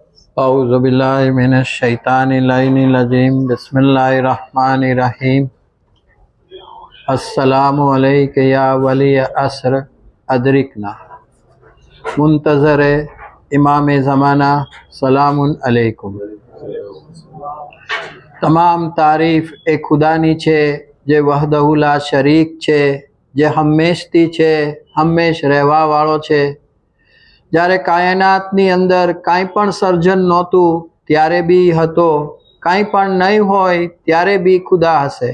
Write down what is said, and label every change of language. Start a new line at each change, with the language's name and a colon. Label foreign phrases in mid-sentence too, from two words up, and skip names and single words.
Arabic: أعوذ بالله من الشيطان الرجيم بسم الله الرحمن الرحيم السلام عليك يا ولي العصر أدركنا منتظر إمام زمانه سلام عليكم.
Gujarati: તમામ તારીફ એ ખુદાની છે જે
Arabic: وحده لا شريك
Gujarati: છે, જે હંમેશથી છે, હંમેશ રહેવાવાળો છે। જ્યારે કાયનાતની અંદર કાંઈ પણ સર્જન નહોતું ત્યારે બી હતો, કાંઈ પણ નહીં હોય ત્યારે બી ખુદા હશે।